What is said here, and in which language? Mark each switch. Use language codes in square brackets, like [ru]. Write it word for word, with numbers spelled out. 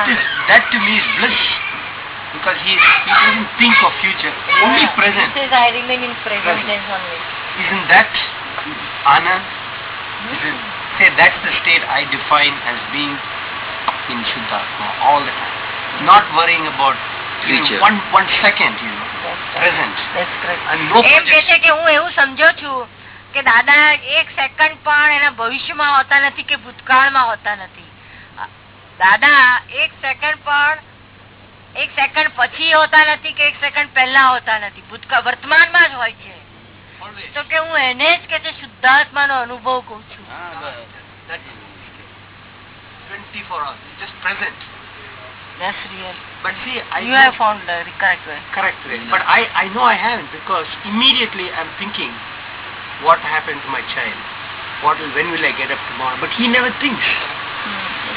[en] That, is, that to me is bliss, because he, he doesn't think of future, yeah. Only present. He says, I remain in present tense only. Isn't that Anand? Isn't, say that's the state I define as being in Shuddhatma all the time. Not worrying about future. One, one second, you know. Present. That's correct. No [gu] એમ કે છે કે હું એવું સમજો છું કે દાદા એક સેકન્ડ પણ એના ભવિષ્યમાં હોતા નથી કે ભૂતકાળમાં હોતા નથી. દાદા એક સેકન્ડ પણ એક સેકન્ડ પછી હોતા નથી કે એક સેકન્ડ પહેલા હોતા નથી, ભૂતકાળ વર્તમાનમાં જ હોય છે. [en] always. [gu] તો કે હું એને જ કે જે શુદ્ધાત્માનો અનુભવ કહું છું. હા [en] that is twenty-four hours it's just present. That's real. But see, I you have found the correct way. Correct way. But I, I know I haven't, because immediately I'm thinking, what happened to my child? What will, when will I get up tomorrow? But he never thinks. Mm-hmm.